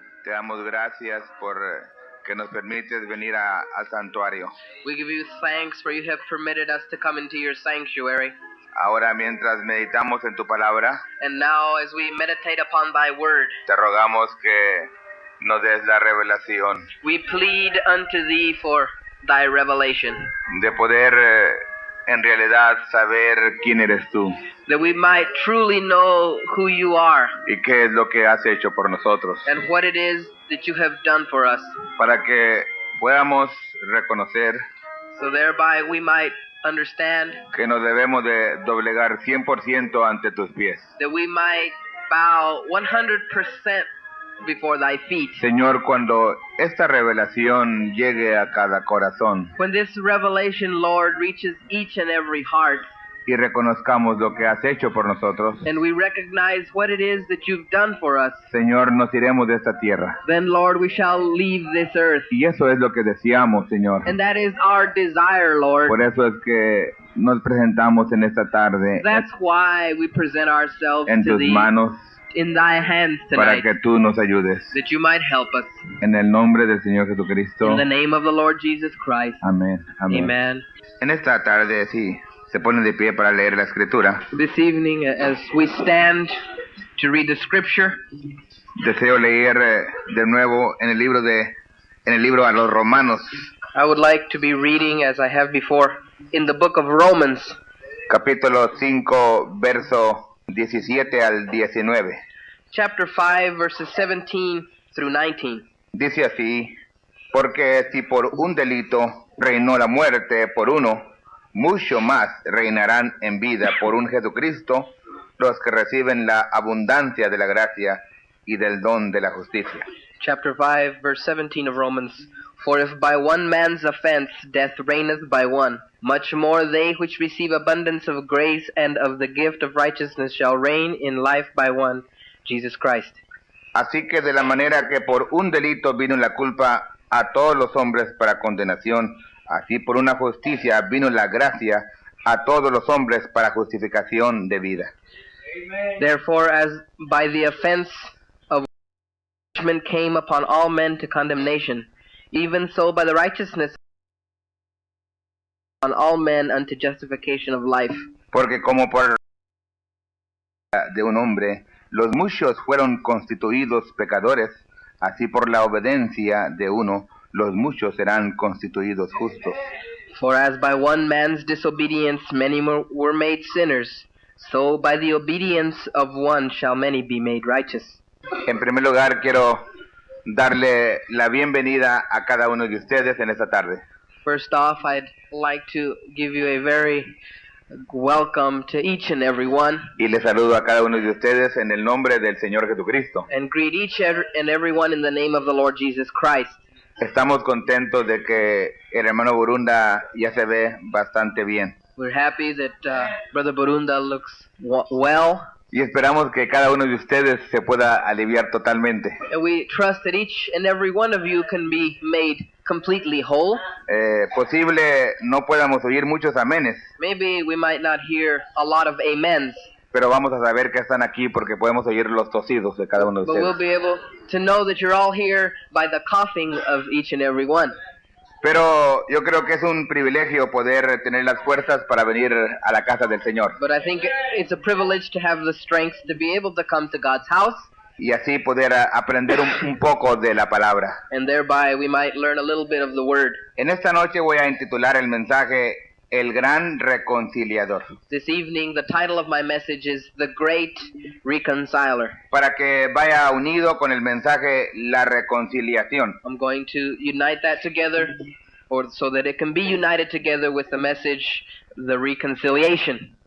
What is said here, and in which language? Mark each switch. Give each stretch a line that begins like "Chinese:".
Spanish: te damos gracias por que nos permites venir al santuario.
English: we give you thanks for you have permitted us to come into your sanctuary.
Spanish: Ahora, mientras meditamos en tu palabra,
English: And now as we meditate upon thy word,
Spanish: te rogamos que nos des la revelación
English: we plead unto thee for thy revelation,
Spanish: de poder en realidad saber quién eres tú
English: that we might truly know who you are
Spanish: y qué es lo que has hecho por nosotros,
English: and what it is that you have done for us,
Spanish: para que podamos reconocer
English: so thereby we might understand,
Spanish: que nos debemos de doblegar 100% ante tus pies.
English: that we might bow 100% before thy feet.
Spanish: Señor, cuando esta revelación llegue a cada corazón
English: When this revelation, Lord, reaches each and every heart,
Spanish: y reconozcamos lo que has hecho por nosotros,
English: and we recognize what it is that you've done for us,
Spanish: Señor, nos iremos de esta tierra.
English: then, Lord, we shall leave this earth.
Spanish: Y eso es lo que deseamos, Señor.
English: And that is our desire, Lord.
Spanish: Por eso es que nos presentamos en esta tarde
English: That's why we present ourselves
Spanish: en
English: to
Spanish: tus
English: thee
Spanish: manos
English: in thy hands
Spanish: para
English: tonight,
Spanish: que tú nos ayudes.
English: that you might help us.
Spanish: En el nombre del Señor Jesucristo.
English: In the name of the Lord Jesus Christ.
Spanish: Amén. Amén.
English: Amen.
Spanish: En esta tarde, sí, se ponen de pie para leer la Escritura.
English: This evening, as we stand to read the scripture,
Spanish: Deseo leer de nuevo en el libro a los Romanos,
English: I would like to be reading, as I have before, in the book of Romans,
Spanish: capítulo 5, verso 17 al 19.
English: chapter 5, verses 17 through 19.
Spanish: Dice así: porque si por un delito reinó la muerte por uno, mucho más reinarán en vida por un Jesucristo los que reciben la abundancia de la gracia y del don de la justicia.
English: Chapter 5, verse 17 of Romans. For if by one man's offense death reigneth by one, much more they which receive abundance of grace and of the gift of righteousness shall reign in life by one, Jesus Christ.
Spanish: Así que de la manera que por un delito vino la culpa a todos los hombres para condenación, así por una justicia vino la gracia a todos los hombres para justificación de vida.
English: Therefore, as by the offense of judgment came upon all men to condemnation, even so by the righteousness on all men unto justification of life.
Spanish: Porque como por de un hombre los muchos fueron constituidos pecadores, así por la obediencia de uno los muchos serán constituidos justos.
English: For as by one man's disobedience many were made sinners, so by the obedience of one shall many be made righteous.
Spanish: En primer lugar, quiero darle la bienvenida a cada uno de ustedes en esta tarde.
English: First off, I'd like to give you a very welcome to each and every one,
Spanish: Y les saludo a cada uno de ustedes en el nombre del Señor Jesucristo.
English: and greet each and every one in the name of the Lord Jesus Christ.
Spanish: Estamos contentos de que el hermano Burunda ya se ve bastante bien.
English: We're happy that Brother Burunda looks well,
Spanish: Y esperamos que cada uno de ustedes se pueda aliviar totalmente.
English: and we trust that each and every one of you can be made completely whole.
Spanish: Posible no podamos oír muchos amenes,
English: Maybe we might not hear a lot of amens,
Spanish: pero vamos a saber que están aquí porque podemos oír los tosidos de cada uno de
English: but we'll
Spanish: ustedes.
English: be able to know that you're all here by the coughing of each and every one.
Spanish: Pero yo creo que es un privilegio poder tener las fuerzas para venir a la casa del Señor
English: But I think it's a privilege to have the strength to be able to come to God's house,
Spanish: y así poder aprender un poco de la palabra.
English: and thereby we might learn a little bit of the Word.
Spanish: En esta noche voy a intitular el mensaje El Gran Reconciliador,
English: This evening, the title of my message is The Great Reconciler.
Spanish: para que vaya unido con el mensaje La Reconciliación.
English: I'm going to unite that together, or so that it can be united together with the message, The Reconciliation.